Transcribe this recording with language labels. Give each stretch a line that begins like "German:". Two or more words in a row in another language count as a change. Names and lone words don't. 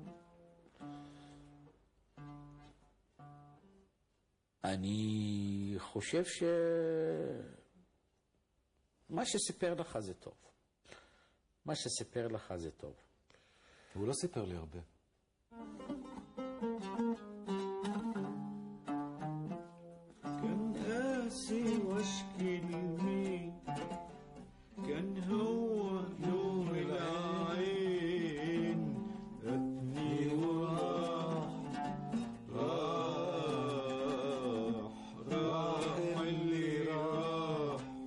Hebrew: אני חושב מה שסיפר לך זה טוב. מה שסיפר לך זה טוב. הוא לא סיפר לי הרבה.
Arabic: كان قاسي واشكي لمين كان هو نور العين أبني وراح اللي راح